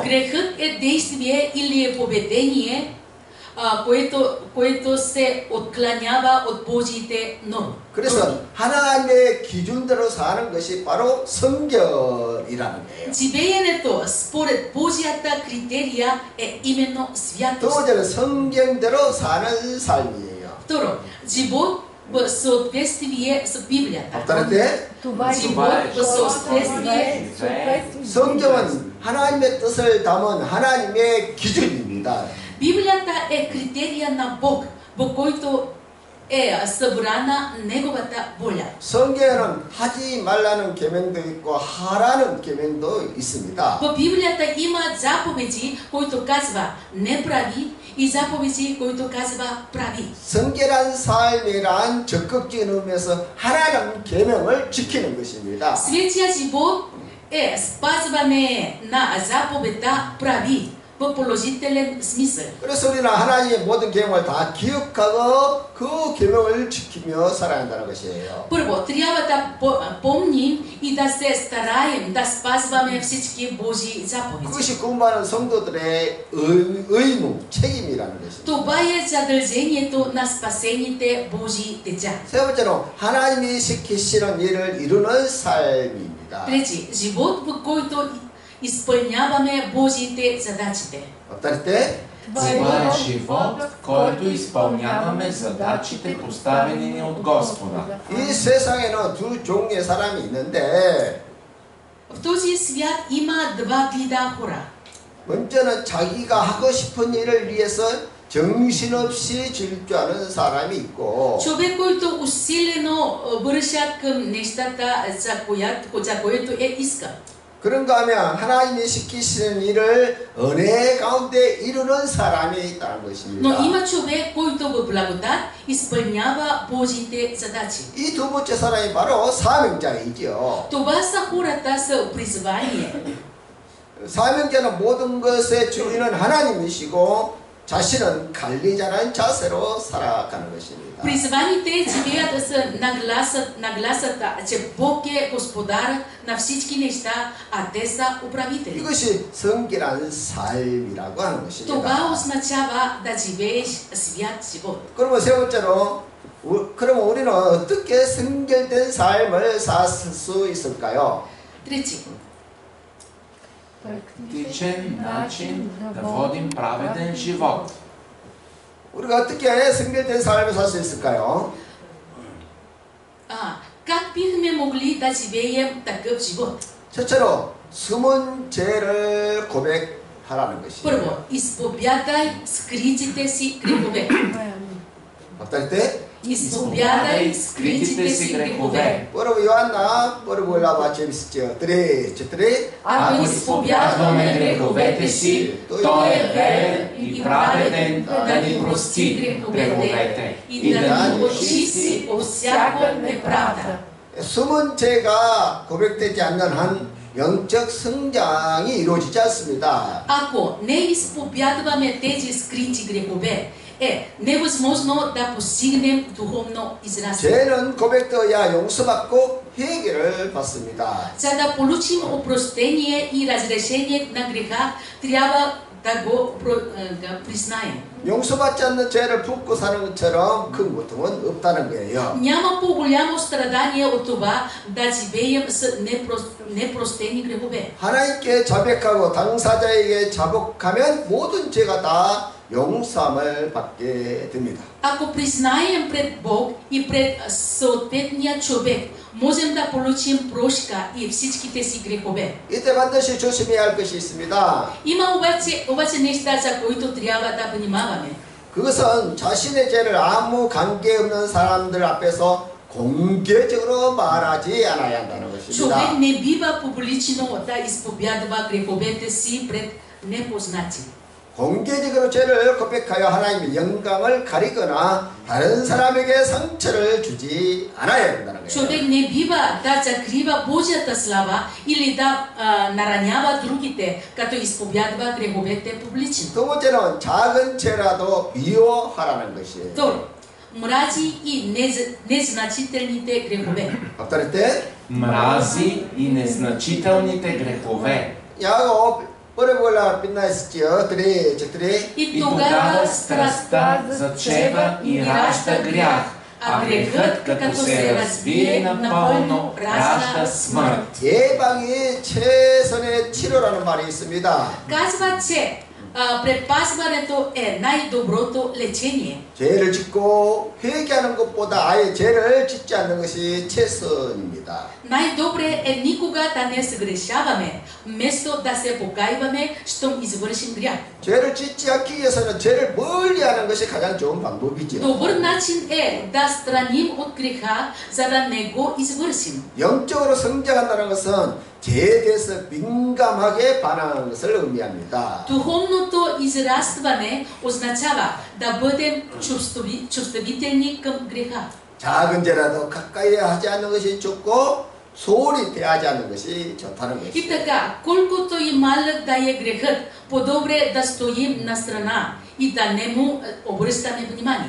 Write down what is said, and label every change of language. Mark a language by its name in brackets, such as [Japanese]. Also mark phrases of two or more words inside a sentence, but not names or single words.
[Bulgarian] Грехът е действие или е поведение, което се отклонява от Божиите норми. [Korean] 그래서 하나님의 기준대로 사는 것이 바로 성결이라는 거예요. [Bulgarian] Живеенето според Божията критерия е именно [Korean] 두 [Bulgarian] святост. [Korean] 번째는 성경대로 사는 삶이에요. [Bulgarian] Второ, живот в съответствие с Библията. [Korean] повтор할때 [Bulgarian] Това живот в съответствие. [Korean] 성경은 하나님의 뜻을 담은 하나님의 기준입니다. [Bulgarian] Библията е критерия на Бог, по който е събрана Неговата воля. [Korean] 성경에는 하지 말라는 계명도 있고 하라는 계명도 있습니다. [Bulgarian] В Библията има заповеди, които казва не прави, и заповеди, които казва прави. [Korean] 성결한 삶이란 적극적인 의미에서 하나님 계명을 지키는 것입니다. [Bulgarian] Светия живот е спазване на заповедта прави в положителен смисъл. [Korean] 그래서 우리는 하나님의 모든 계명을 다 기억하고 그 계명을 지키며 살아야 한다는 것이에요. [Bulgarian] Първо, трябва да помним и да се стараем да спазваме всички Божии заповеди. [Korean] 그것이 구원받은 성도들의 의무, 책임이라는 것입니다. [Bulgarian] Това е задължението на спасените Божии деца. [Korean] 세 번째로 하나님이 시키시는 일을 이루는 삶입니다. [Bulgarian] Трети, живот, в който изпълняваме Божиите задачите. повторите Това е живот, в който изпълняваме задачите, поставени ни от Господа. [Korean] 이 세상에는 두 종류의 사람이 있는데 [Bulgarian] В този свят има два вида хора. [Korean] 먼저는 자기가 하고 싶은 일을 위해서 정신없이 질주하는 사람이 있고 [Bulgarian] Човек, който усилено вършат към нещата, за което е иска. [Korean] 그런가 하면 하나님이 시키시는 일을 은혜 가운데 이루는 사람이 있다는 [Bulgarian] Но [Korean] 것입니다. [Bulgarian] има човек, който в благодат изпълнява Божиите задачи. [Korean] 이 두 번째 사람이 바로 사명자이죠. [Bulgarian] Това са хората с призвание. [Korean] 사명자는 모든 것의 주인은 하나님이시고 자신은 관리자라는 자세로 살아가는 것입니다. [Bulgarian] Призваните живеят с нагласата, че Бог е господар на всички неща, а те са управители. [Korean] 이것이 성결한 삶이라고 하는 것입니다. [Bulgarian] Това означава да живееш свят живот. [Korean] 그러면 세 번째로 그러면 우리는 어떻게 성결된 삶을 살 수 있을까요? [Bulgarian] Трети, Практичен начин да водим праведен живот. [Korean] 우리가 어떻게 성결된 삶을 살 수 있을까요? [Bulgarian] как бихме могли да живеем такъв живот? [Korean] 첫째로 숨은 죄를 고백하라는 것이에요. [Bulgarian] Първо, изповядай скритите си грехове. [Korean] повтор할 때 [Bulgarian] Изповядай скритите си грехове. Първо Йоанна, първо глава, 재밌었죠? Три. Ако изповядваме греховете си, Той е верен и праведен да ни прости греховете и да ни очисти от всяка неправда. [Korean] 숨은 죄가 고백되지 않는 한 영적 성장이 이루어지지 않습니다. [Bulgarian] Ако не изповядваме тези скрити грехове, е невъзможно да постигнем духовно израстване. [Korean] 죄는 고백되어야 용서받고 회개를 받습니다. [Bulgarian] За да получим опрощение и разрешение на греха, трябва да го признаем. [Korean] 용서받지 않는 죄를 품고 사는 것처럼 큰 고통은 없다는 거예요. [Bulgarian] Няма по-голямо страдание от това да живеем с непростени грехове. [Korean] 하나님께 자백하고 당사자에게 자복하면 모든 죄가 다 용서함을 받게 됩니다. [Bulgarian] Ако признаем пред Бог и пред съответния човек, можем да получим прошка и всичките си грехове. [Korean] 이때 반드시 조심해야 할 것이 있습니다. [Bulgarian] Има обаче неща, за които трябва да внимаваме. [Korean] 그것은 자신의 죄를 아무 관계없는 사람들 앞에서 공개적으로 말하지 않아야 한다는 것입니다. [Bulgarian] Човек не бива публично да изповядва греховете си пред непознати. [Korean] 공개적으로 죄를 고백하여 하나님의 영광을 가리거나 다른 사람에게 상처를 주지 않아야 된다는 거예요. [Bulgarian] Човек не бива да закрива Божията слава или да наранява другите, като изповядва греховете публично. [Korean] 두 번째는 작은 죄라도 미워하라는 것이에요. [Bulgarian] Второ, мрази и незначителните грехове. [Korean] повтор할 때 [Bulgarian] Мрази и незначителните грехове. 야곱 버려보려 빛나 있었지요. три. И тогава страстта зачева и ражда грях, а грехът, като се развие напълно, ражда смърт. [Korean] 예방이 최선의 치료라는 말이 있습니다. [Bulgarian] Казва, че предпазването е най-доброто лечение. [Korean] 죄를 짓고 회개하는 것보다 아예 죄를 짓지 않는 것이 최선입니다. [Bulgarian] Най-добре е никога да не съгрешаваме, вместо да се покайваме, щом извършим грях. [Korean] 죄를 짓지 않기 위해서는 죄를 멀리하는 것이 가장 좋은 방법이죠. [Bulgarian] Добър начин е да страним от греха, за да не го извършим. [Korean] 영적으로 성장한다는 것은 죄에 대해서 민감하게 반응하는 것을 의미합니다. [Bulgarian] Духовното израстване означава да бъдем чувствителни към греха. [Korean] 작은 죄라도 가까이 하지 않는 것이 좋고 소홀히 대하지 않는 것이 좋다는 [Bulgarian] И [Korean] 것이죠. [Bulgarian] така, колкото и малък да е грехът, по-добре да стоим на страна и да не му обръщаме внимание.